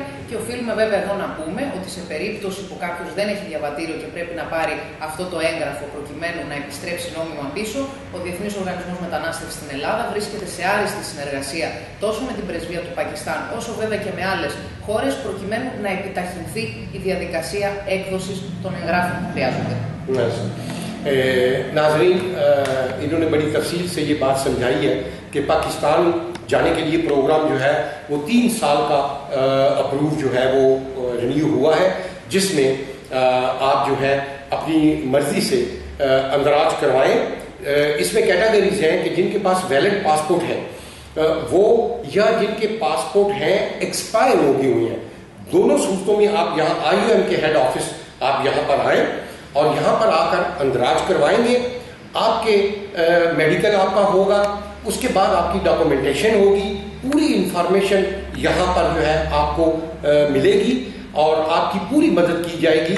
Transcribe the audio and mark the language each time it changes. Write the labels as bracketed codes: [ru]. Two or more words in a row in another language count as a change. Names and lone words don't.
[el] Και οφείλουμε βέβαια εδώ να πούμε ότι σε περίπτωση που κάποιος δεν έχει διαβατήριο και πρέπει να πάρει αυτό το έγγραφο προκειμένου να επιστρέψει νόμιμα πίσω, ο Διεθνής Οργανισμός Μετανάστευσης στην Ελλάδα βρίσκεται σε άριστη συνεργασία τόσο με την πρεσβεία του Πακιστάν, όσο βέβαια και με άλλες χώρες, προκειμένου να επιταχυνθεί η διαδικασία έκδοσης των εγγράφων που χρειάζονται. [ur] ناظرین، انہوں نے بڑی تفصیل سے یہ بات سمجھائی ہے کہ پاکستان جانے کے لیے پروگرام جو ہے وہ 3 سال کا اپروو جو ہے وہ رینیو ہوا ہے، جس میں آپ جو ہے اپنی مرضی سے اندراج کروائیں. اس میں کیٹیگریز ہیں کہ جن کے پاس [en] valid passport [ur] है وہ یا جن کے پاسپورٹ ہیں ایکسپائر ہو گئے ہوئے ہیں، دونوں صورتوں میں آپ یہاں IUM کے [en] head office [ur] آپ یہاں پر آئیں اور یہاں پر آ کر اندراج کروائیں گے. آپ کے میڈیکل آپ کا ہوگا، اس کے بعد آپ کی ڈاکومنٹیشن ہوگی، پوری انفارمیشن یہاں پر جو ہے آپ کو ملے گی اور آپ کی پوری مدد کی جائے گی.